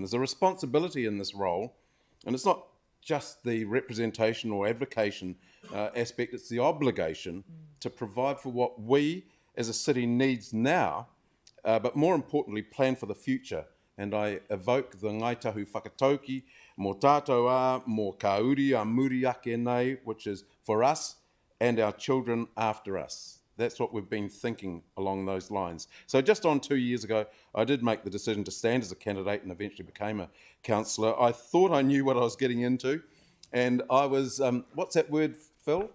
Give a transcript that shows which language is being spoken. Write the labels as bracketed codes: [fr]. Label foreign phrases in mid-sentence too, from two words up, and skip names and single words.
[en] There's a responsibility in this role, and it's not just the representation or advocation aspect, it's the obligation to provide for what we as a city needs now, but more importantly, plan for the future. And I evoke the ngaitahu whakatauki, [mi] mō tātou ā, mō kauri a muri ake nei, [en] which is for us and our children after us. That's what we've been thinking along those lines. So just on 2 years ago, I did make the decision to stand as a candidate and eventually became a councillor. I thought I knew what I was getting into, and I was, what's that word, Phil?